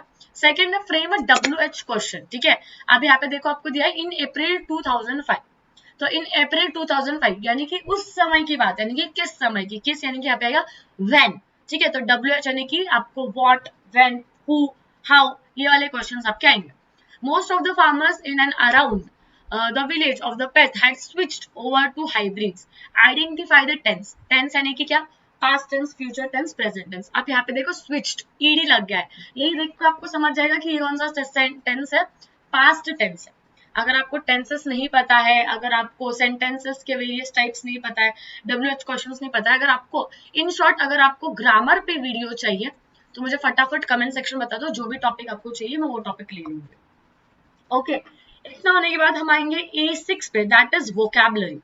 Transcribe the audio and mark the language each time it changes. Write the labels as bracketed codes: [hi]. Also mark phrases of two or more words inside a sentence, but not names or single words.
[hi] सेकंड है [en] frame a WH question, [hi] ठीक है। अब यहाँ पे देखो आपको दिया है [en] in April 2005, [hi] तो [en] in April 2005 [hi] यानी कि उस समय की बात, यानी कि किस समय की, किस यानी कि यहाँ पे आएगा व्हेन, ठीक है। तो WH यानी कि आपको [en] what, when, who, how, [hi] ये वाले क्वेश्चंस आपके आएंगे। [en] most of the farmers in and around the village of the pet had switched over to hybrids. Identify the tense. Tense [hi] यानी कि क्या, [en] past tense, future tense, present tense. [hi] अब यहाँ पे देखो switched, ed लग गया है, यही देख के आपको समझ जाएगा कि ये कौन सा tense है, [en] past tense है। [hi] अगर आपको टेंसेस नहीं पता है, अगर आपको सेंटेंसेस के [en] various types [hi] नहीं पता है, [en] WH questions [hi] नहीं पता है, अगर आपको [en] in short [hi] अगर आपको ग्रामर पे वीडियो चाहिए तो मुझे फटाफट [en] comment section [hi] बता दो, जो भी टॉपिक आपको चाहिए मैं वो टॉपिक ले लूंगी। ओके, इतना होने के बाद हम आएंगे A6 पे, [en] that is vocabulary.